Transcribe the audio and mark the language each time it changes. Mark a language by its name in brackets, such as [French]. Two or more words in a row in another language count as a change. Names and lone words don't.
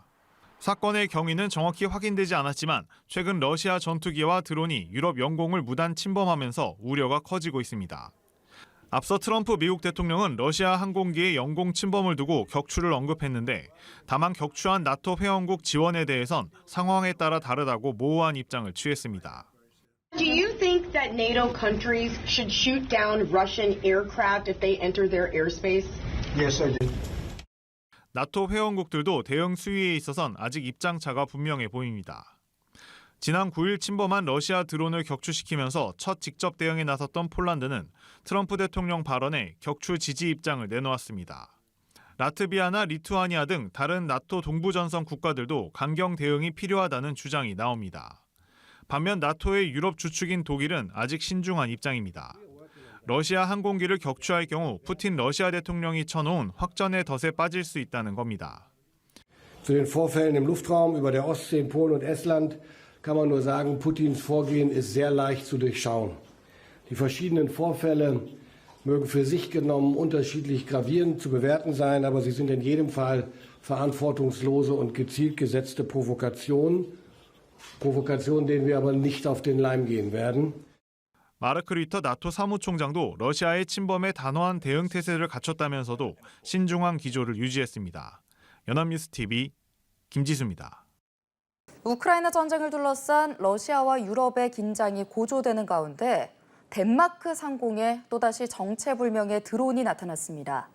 [Korean] 사건의 경위는 정확히 확인되지 않았지만 최근 러시아 전투기와 드론이 유럽 영공을 무단 침범하면서 우려가 커지고 있습니다. 앞서 트럼프 미국 대통령은 러시아 항공기의 영공 침범을 두고 격추를 언급했는데 다만 격추한 나토 회원국 지원에 대해선 상황에 따라 다르다고 모호한 입장을 취했습니다. [English] Do you think that NATO countries should shoot down Russian aircraft if they enter their airspace? Yes, I do. [Korean] 나토 회원국들도 대응 수위에 있어선 아직 입장차가 분명해 보입니다. 지난 9일 침범한 러시아 드론을 격추시키면서 첫 직접 대응에 나섰던 폴란드는 트럼프 대통령 발언에 격추 지지 입장을 내놓았습니다. 라트비아나 리투아니아 등 다른 나토 동부전선 국가들도 강경 대응이 필요하다는 주장이 나옵니다. 반면 나토의 유럽 주축인 독일은 아직 신중한 입장입니다. 러시아 항공기를 격추할 경우 푸틴 러시아 대통령이 쳐놓은 확전의 덫에 빠질 수 있다는 겁니다. [German] Zu den Vorfällen im Luftraum über der Ostsee in Polen und Estland kann man nur sagen, Putins Vorgehen ist sehr leicht zu durchschauen. Die verschiedenen Vorfälle mögen für sich genommen unterschiedlich gravierend zu bewerten sein, aber sie sind in jedem Fall verantwortungslose und gezielt gesetzte Provokationen, denen wir aber nicht auf den Leim gehen werden. [Korean] 마르크 리터 나토 사무총장도 러시아의 침범에 단호한 대응 태세를 갖췄다면서도 신중한 기조를 유지했습니다. 연합뉴스 TV 김지수입니다. 우크라이나 전쟁을 둘러싼 러시아와 유럽의 긴장이 고조되는 가운데 덴마크 상공에 또다시 정체불명의 드론이 나타났습니다.